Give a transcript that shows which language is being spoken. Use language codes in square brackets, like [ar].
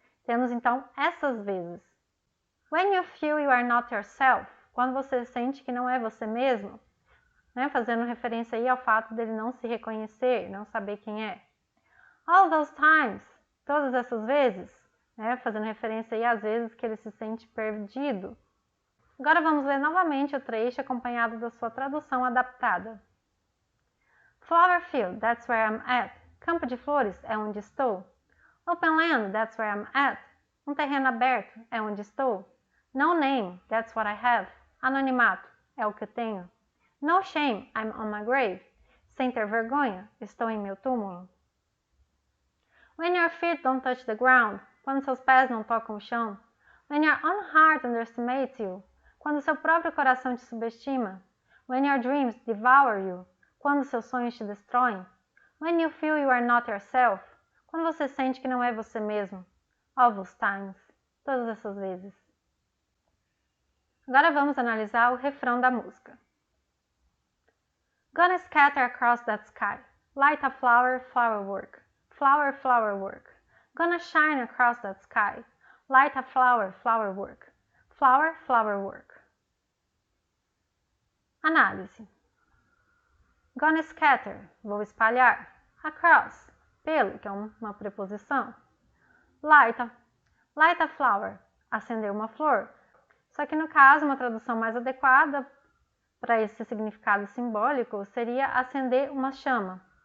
[pt] Temos então essas vezes. [en] When you feel you are not yourself, [pt] quando você sente que não é você mesmo, fazendo referência aí ao fato dele não se reconhecer, não saber quem é. [en] All those times, [pt] todas essas vezes, fazendo referência aí às vezes que ele se sente perdido. Agora vamos ler novamente o trecho acompanhado da sua tradução adaptada. [en] Flower field, that's where I'm at. [pt] Campo de flores é onde estou. [en] Open land, that's where I'm at. [pt] Um terreno aberto é onde estou. [en] No name, that's what I have. [pt] Anonimato é o que eu tenho. [en] No shame, I'm on my grave. [pt] Sem ter vergonha, estou em meu túmulo. [en] When your feet don't touch the ground, [pt] quando seus pés não tocam o chão. [en] When your own heart underestimates you, [pt] quando seu próprio coração te subestima. [en] When your dreams devour you, [pt] quando seus sonhos te destroem. [en] When you feel you are not yourself, [pt] quando você sente que não é você mesmo. [en] All those times, [pt] todas essas vezes. Agora vamos analisar o refrão da música. [en] Gonna scatter across that sky, light a flower, flower work, flower, flower work. Gonna shine across that sky, light a flower, flower work, flower, flower work. [pt] Análise. Gonna scatter, vou espalhar. Across, pelo, que é uma preposição. Light a flower, acender uma flor. Só que no caso, uma tradução mais adequada para esse significado simbólico seria acender uma chama.